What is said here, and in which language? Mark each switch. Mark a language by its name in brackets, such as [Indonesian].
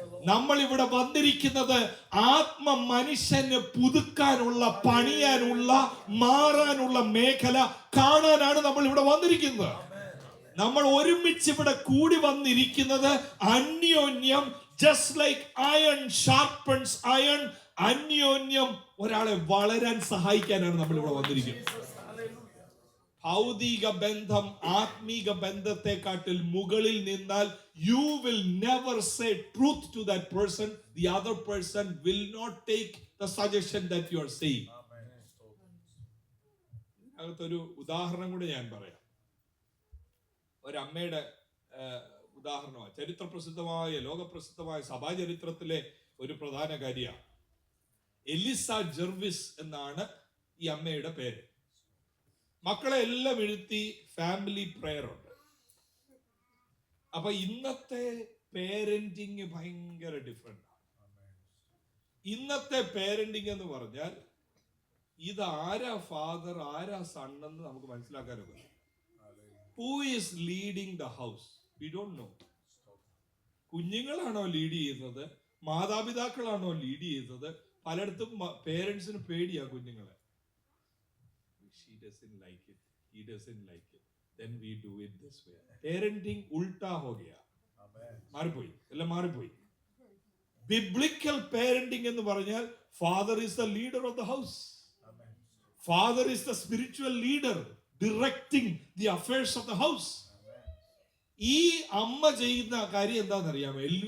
[Malayalam] നമ്മൾ ഇവിടെ വന്നിരിക്കുന്നത് ആത്മ മനുഷ്യന് പുതുക്കാനുള്ള, പണിയാനുള്ള, മാറാനുള്ള മേഖല കാണാനാണ് നമ്മൾ ഇവിടെ വന്നിരിക്കുന്നത്. നമ്മൾ ഒരുമിച്ച് ഇവിടെ കൂടി വന്നിരിക്കുന്നത് അന്യോന്യം, [English] just like iron sharpens iron, [Malayalam] അന്യോന്യം ഒരാളെ വളരാൻ സഹായിക്കാനാണ് നമ്മൾ ഇവിടെ വന്നിരിക്കുന്നത്. ഭൗതിക ബന്ധം ആത്മീക ബന്ധത്തെക്കാട്ടിൽ മുകളിൽ നിന്നാൽ [English] you will never say truth to that person. The other person will not take the suggestion that you are saying. [Malayalam] അതൊരു ഉദാഹരണം കൂടി ഞാൻ പറയാം. ഒരമ്മയുടെ ഉദാഹരണമാണ്. ചരിത്രപ്രസിദ്ധമായ, ലോകപ്രസിദ്ധമായ സഭാചരിത്രത്തിലെ ഒരു പ്രധാന കാര്യമാണ്. എലിസ ജെർവിസ് എന്നാണ് ഈ അമ്മയുടെ പേര്. മക്കളെ എല്ലാം എഴുത്തി ഫാമിലി പ്രെയർ ഉണ്ട്. അപ്പൊ ഇന്നത്തെ പേരന്റിങ് ഭയങ്കര ഡിഫറെന്റ് ആണ്. ഇന്നത്തെ പേരന്റിങ് എന്ന് പറഞ്ഞാൽ ഇത് ആരാ ഫാദർ, ആരാ സൺ എന്ന് നമുക്ക് മനസ്സിലാക്കാനൊക്കെ. [English] Who is leading the house? We don't know. [Malayalam] കുഞ്ഞുങ്ങളാണോ lead ചെയ്യുന്നത്, മാതാപിതാക്കളാണോ ലീഡ് ചെയ്യുന്നത്? പലയിടത്തും പേരൻസിന് പേടിയാ കുഞ്ഞുങ്ങളെ. [English] She doesn't like it, he doesn't like it, then we do it this way. [Hindi] Parenting ulta ho gaya. [Malayalam] മാറിപ്പോയി, എല്ലാം മാറിപ്പോയി. [English] biblical parenting [Malayalam] എന്ന് പറഞ്ഞാൽ [English] father is the leader of the house. Father is the spiritual leader directing the affairs of the house. [Malayalam] ഈ അമ്മ ചെയ്യുന്ന കാര്യം എന്താണെന്നറിയാമോ?